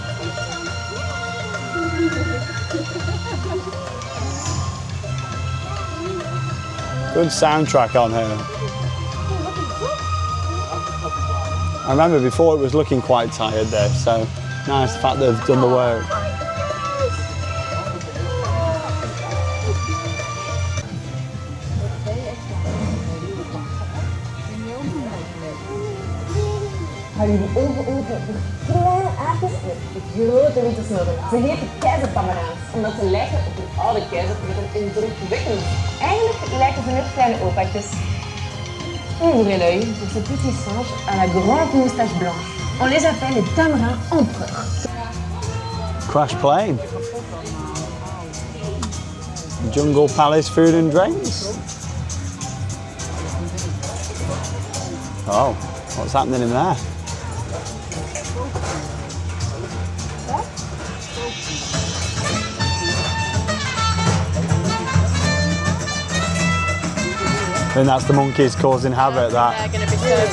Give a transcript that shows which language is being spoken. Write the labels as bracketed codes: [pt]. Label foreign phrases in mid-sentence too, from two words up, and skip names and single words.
[en] Good soundtrack on here. I remember before it was looking quite tired there, so nice the fact they've done the work. [nl] Hou jullie ogen open voor kleine aapjes met grote witte snotten. Ze heten keizertamaraans, omdat ze lijken op een oude keizer met een indrukwekkend. Eigenlijk lijken ze net kleine opaatjes. [fr] Ouvrez l'œil pour ce petit singe à la grande moustache blanche. On les appelle les tamarins empereurs. [en] Crash plane. Jungle Palace food and drinks. Oh, what's happening in there? I think that's the monkeys causing havoc, that.